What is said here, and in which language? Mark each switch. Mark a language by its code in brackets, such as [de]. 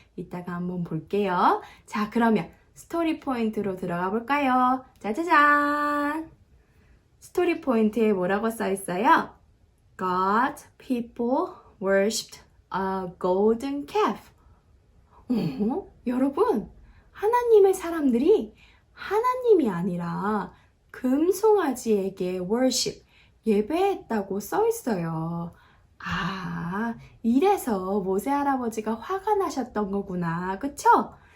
[ko] 이따가 한번 볼게요. 자, 그러면 스토리 포인트로 들어가 볼까요? 짜자잔! 스토리 포인트에 뭐라고 써 있어요? [en] God, people worshipped a golden calf. [ko] 여러분, 하나님의 사람들이 하나님이 아니라 금송아지에게 [en] worship, [ko] 예배했다고 써 있어요. 아, 이래서 모세 할아버지가 화가 나셨던 거구나. 그쵸?